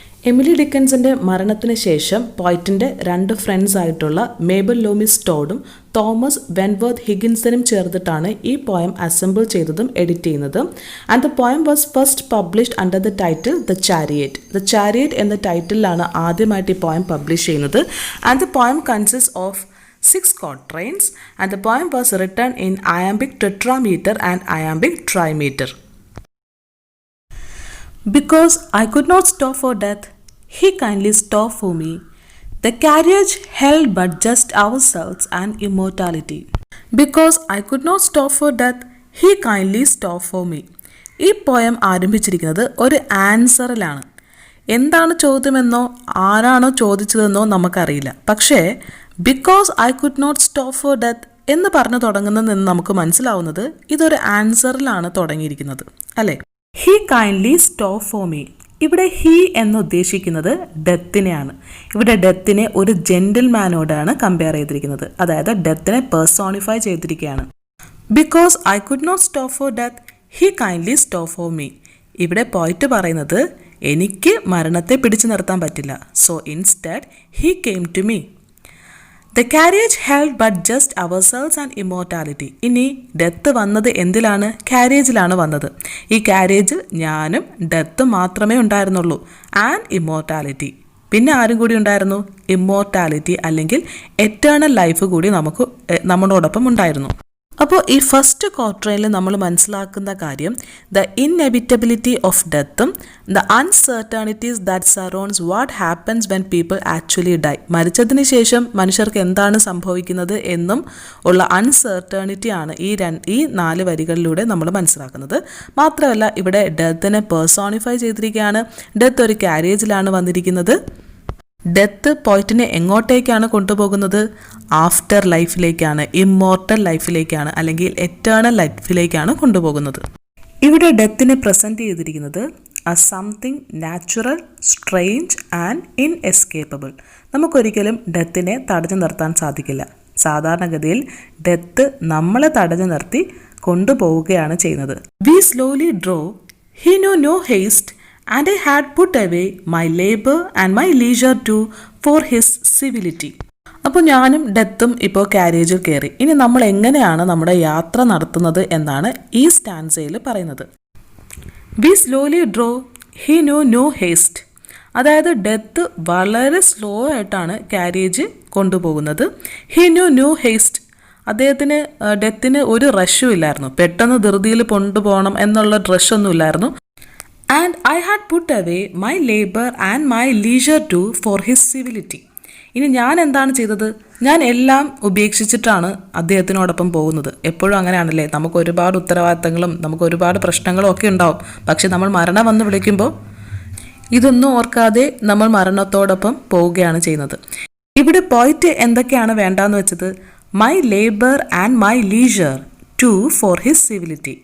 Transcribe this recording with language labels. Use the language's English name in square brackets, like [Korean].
[Malayalam] Emily ഡിക്കൻസന്റെ മരണത്തിന് ശേഷം പോയറ്റിന്റെ 2 friends ആയിട്ടുള്ള മേബൽ ലോമിസ് ടോഡും തോമസ് വെൻവർത്ത് ഹിഗിൻസനും ചേർന്നിട്ടാണ് ഈ പോയം അസംബിൾ ചെയ്തതും എഡിറ്റ് ചെയ്യുന്നത്. [English] And the poem was first published under the title the chariot. [Malayalam] The chariot എന്ന ടൈറ്റിലാണ് ആദ്യമായിട്ട് ഈ പോയം പബ്ലിഷ് ചെയ്യുന്നത്. [English] And the poem consist of 6 quatrains and the poem was written in iambic tetrameter and iambic trimeter. Because I could not stop for death, he kindly stopped for me. The carriage held but just ourselves and immortality. Because I could not stop for death, he kindly stopped for me. [Malayalam] ഈ poem ആരംഭിച്ചിരിക്കുന്നത് ഒരു ആൻസറിലാണ്. എന്താണ് ചോദ്യമെന്നോ ആരാണോ ചോദിച്ചതെന്നോ നമുക്കറിയില്ല. പക്ഷേ [English] because I could not stop for death [Malayalam] എന്ന് പറഞ്ഞു തുടങ്ങുന്നതെന്ന് നമുക്ക് മനസ്സിലാവുന്നത് ഇതൊരു ആൻസറിലാണ് തുടങ്ങിയിരിക്കുന്നത്, അല്ലേ? [English] He kindly stop for me. [Malayalam] ഇവിടെ ഹി എന്ന് ഉദ്ദേശിക്കുന്നത് ഡെത്തിനെയാണ്. ഇവിടെ ഡെത്തിനെ ഒരു ജെന്റിൽമാനോടാണ് കമ്പയർ ചെയ്തിരിക്കുന്നത്. അതായത് ഡെത്തിനെ പേഴ്സോണിഫൈ ചെയ്തിരിക്കുകയാണ്. [English] Because I could not stop for death he kindly stop for me. [Malayalam] ഇവിടെ പോയിട്ട് പറയുന്നത് എനിക്ക് മരണത്തെ പിടിച്ചു നിർത്താൻ പറ്റില്ല. [English] So instead he came to me. The carriage held but just ourselves and immortality. [Malayalam] ഇനി ഡെത്ത് വന്നത് എന്തിലാണ്? കാരേജിലാണ് വന്നത്. ഈ കാരേജിൽ ഞാനും ഡെത്ത് മാത്രമേ ഉണ്ടായിരുന്നുള്ളൂ. [English] And immortality. [Malayalam] പിന്നെ ആരും കൂടി ഉണ്ടായിരുന്നു? ഇമ്മോർട്ടാലിറ്റി അല്ലെങ്കിൽ എറ്റേണൽ ലൈഫ് കൂടി നമ്മളോടൊപ്പം ഉണ്ടായിരുന്നു. അപ്പോൾ ഈ [English] first ക്വാർട്ടറിൽ [Malayalam] നമ്മൾ മനസ്സിലാക്കുന്ന കാര്യം [English] The inevitability of ഡെത്തും the uncertainties that surrounds what happens when people actually die. [Malayalam] മരിച്ചതിന് ശേഷം മനുഷ്യർക്ക് എന്താണ് സംഭവിക്കുന്നത് എന്നും ഉള്ള അൺസർട്ടണിറ്റിയാണ് ഈ 4 വരികളിലൂടെ നമ്മൾ മനസ്സിലാക്കുന്നത്. മാത്രമല്ല ഇവിടെ ഡെത്തിനെ പേഴ്സോണിഫൈ ചെയ്തിരിക്കുകയാണ്. ഡെത്ത് ഒരു കാരേജിലാണ് വന്നിരിക്കുന്നത്. ഡെത്ത് പോയിറ്റിനെ എങ്ങോട്ടേക്കാണ് കൊണ്ടുപോകുന്നത്? ആഫ്റ്റർ ലൈഫിലേക്കാണ്, ഇമ്മോർട്ടൽ ലൈഫിലേക്കാണ്, അല്ലെങ്കിൽ എറ്റേണൽ ലൈഫിലേക്കാണ് കൊണ്ടുപോകുന്നത്. ഇവിടെ ഡെത്തിനെ പ്രസന്റ് ചെയ്തിരിക്കുന്നത് [English] as something natural, strange and inescapable. [Malayalam] നമുക്കൊരിക്കലും ഡെത്തിനെ തടഞ്ഞു നിർത്താൻ സാധിക്കില്ല. സാധാരണഗതിയിൽ ഡെത്ത് നമ്മളെ തടഞ്ഞു നിർത്തി കൊണ്ടുപോവുകയാണ് ചെയ്യുന്നത്. [English] We slowly drove, he knew no haste, and I had put away my labor and my leisure too for his civility. [Malayalam] അപ്പോൾ ഞാനും ഡെത്തും ഇപ്പോൾ കാരേജിൽ കയറി. ഇനി നമ്മൾ എങ്ങനെയാണ് നമ്മുടെ യാത്ര നടത്തുന്നത് എന്നാണ് ഈ സ്റ്റാൻസയിൽ പറയുന്നത്. [English] We slowly drove, he no no haste. [Malayalam] അതായത് ഡെത്ത് വളരെ സ്ലോ ആയിട്ടാണ് കാരേജ് കൊണ്ടുപോകുന്നത്. [English] He no no haste. [Malayalam] ഡെത്തിന് ഒരു റഷും ഇല്ലായിരുന്നു. പെട്ടെന്ന് ധൃതിയിൽ കൊണ്ടുപോകണം എന്നുള്ള റഷൊന്നും ഇല്ലായിരുന്നു. [English] And I had put away my labor and my leisure too for his civility. [Malayalam] ഇനി ഞാൻ എന്താണ് ചെയ്തത്? ഞാൻ എല്ലാം ഉപേക്ഷിച്ചിട്ടാണ് അദ്ദേഹത്തിനോടൊപ്പം പോകുന്നത്. എപ്പോഴും അങ്ങനെയാണല്ലേ, നമുക്ക് ഒരുപാട് ഉത്തരവാദിത്തങ്ങളും നമുക്ക് ഒരുപാട് പ്രശ്നങ്ങളും ഒക്കെ ഉണ്ടാവും. പക്ഷെ നമ്മൾ മരണം വന്ന് വിളിക്കുമ്പോൾ ഇതൊന്നും ഓർക്കാതെ നമ്മൾ മരണത്തോടൊപ്പം പോവുകയാണ് ചെയ്യുന്നത്. ഇവിടെ പോയിട്ട് എന്തൊക്കെയാണ് വേണ്ടാന്ന് വെച്ചത്? [English] My labour and my leisure too for his civility.